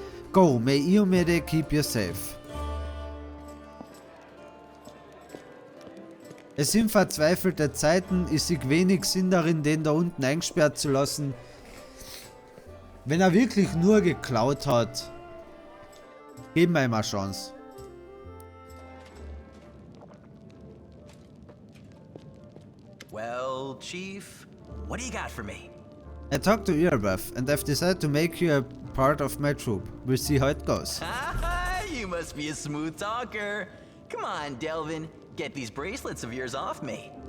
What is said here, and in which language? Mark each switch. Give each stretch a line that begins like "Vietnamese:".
English: Go, may Iomede keep you safe.
German: Es sind verzweifelte Zeiten, ich sehe wenig Sinn darin, den da unten eingesperrt zu lassen. Wenn er wirklich nur geklaut hat, geben wir ihm eine Chance.
English: Well, Chief, what do you got for me? I talked to Irabeth, and I've decided to make you a part of my troop. We'll see how it goes. You must be a smooth talker. Come on, Delvin. Get these bracelets of yours off me.